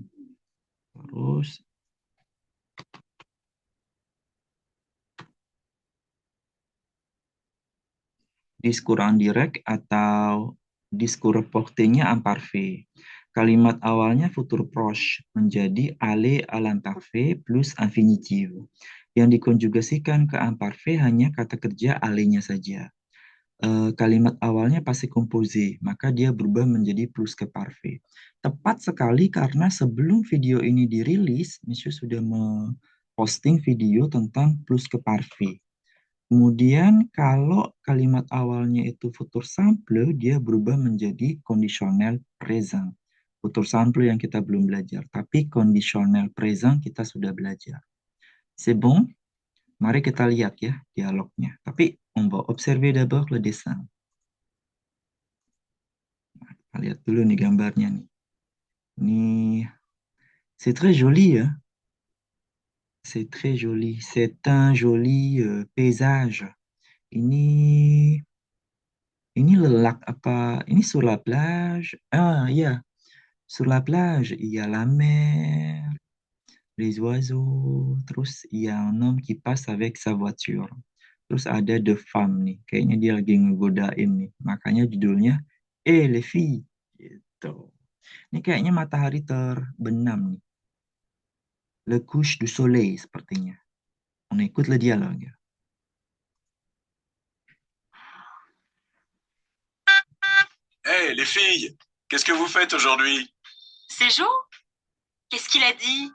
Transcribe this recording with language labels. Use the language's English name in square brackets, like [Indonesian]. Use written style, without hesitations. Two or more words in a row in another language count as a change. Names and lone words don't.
[Indonesian] Terus [French] discours indirect [Indonesian] atau [French] discours reportenya [Indonesian] imparfait. Kalimat awalnya [French] futur proche [Indonesian] menjadi [French] aller à l'imparfait plus infinitive. [Indonesian] Yang dikonjugasikan ke imparfait hanya kata kerja aller-nya saja. Kalimat awalnya [French] passé composé, [Indonesian] maka dia berubah menjadi [French] plus ke parfait. [Indonesian] Tepat sekali karena sebelum video ini dirilis, Monsieur sudah memposting video tentang [French] plus ke parfait. [Indonesian] Kemudian kalau kalimat awalnya itu [French] futur simple, [Indonesian] dia berubah menjadi [French] conditionnel présent. Futur simple [Indonesian] yang kita belum belajar, tapi [French] conditionnel présent [Indonesian] kita sudah belajar. [French] C'est bon? [Indonesian] Mari kita lihat ya dialognya. [French] Tapi on va observer d'abord le dessin. [Indonesian] Nah, kita lihat dulu nih gambarnya nih. [French] Ini c'est très joli ya. C'est très joli. C'est un joli paysage. [Indonesian] Ini lelak apa? [French] Ini sur la plage. [Indonesian] Ah, iya. [French] Sur la plage, il y a la mer, les oiseaux. Terus il y a un homme qui passe avec sa voiture. [Indonesian] Terus ada [French] the femme [Indonesian] nih. Kayaknya dia lagi ngegodain nih. Makanya judulnya [French] les filles. [Indonesian] Gitu. Ini kayaknya matahari terbenam nih. [French] Le couche du soleil sepertinya. On écoute le dialogue. Hé, les filles, qu'est-ce que vous faites aujourd'hui? C'est Jo? Qu'est-ce qu'il a dit?